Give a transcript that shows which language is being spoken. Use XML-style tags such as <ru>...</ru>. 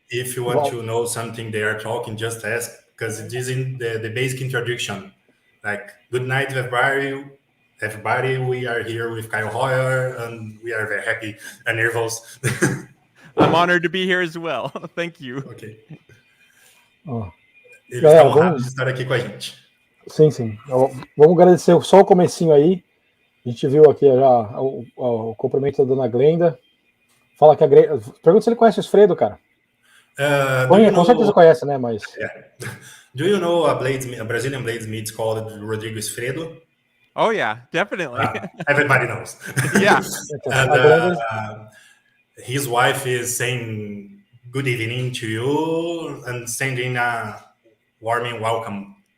<en>If you want to know something they are talking, just ask, because it is in the basic introduction. Like, good night, everybody. Everybody, we are here with Kyle Hoyer, and we are very happy and nervous. I'm honored to be here as well. Thank you. Ok.</en> <pt>Eles estão honrados de estar aqui com a gente. Sim. Vamos agradecer só o comecinho aí. A gente viu aqui já o cumprimento da dona Glenda. Fala que a Glenda... Pergunta se ele conhece o Esfredo, cara. Com certeza conhece, né? Mas...</pt> <en>Yeah. Do you know a Brazilian bladesmith called Rodrigo Esfredo? Oh, yeah, definitely. Everybody knows. Yeah. And his wife is saying good evening to you and sending a warming welcome.</en>